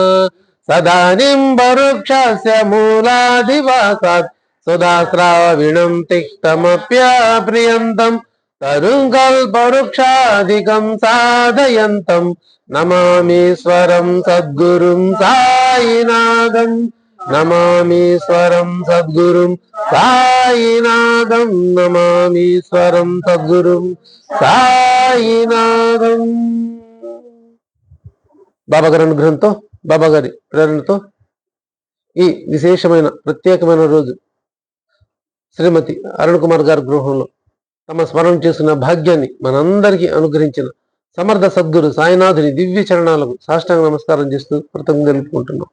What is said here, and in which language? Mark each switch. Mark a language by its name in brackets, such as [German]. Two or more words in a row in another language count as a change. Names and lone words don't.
[Sanskrit] सदानिम्बवृक्षस्य मूलाधिवासात् सुधाश्रावणं तिक्तमप्यप्रियन्तम् तरुङ्कल्पवृक्षादिकं साधयन्तं नमामीश्वरं सद्गुरुं साईनाथं। नमामीश्वरं सद्गुरुं साईनाथं। नमामीश्वरं सद्गुरुं సాయినాథం. [Telugu] బాబా గారి అనుగ్రహంతో, బాబా గారి ప్రేరణతో ఈ విశేషమైన ప్రత్యేకమైన రోజు శ్రీమతి అరుణ్ కుమార్ గారి గృహంలో తమ స్మరణ చేసుకున్న భాగ్యాన్ని మనందరికీ అనుగ్రహించిన సమర్థ సద్గురు సాయినాథుని దివ్య చరణాలకు సాష్టాంగ నమస్కారం చేస్తూ కృతజ్ఞతలు తెలుపుకుంటున్నాం.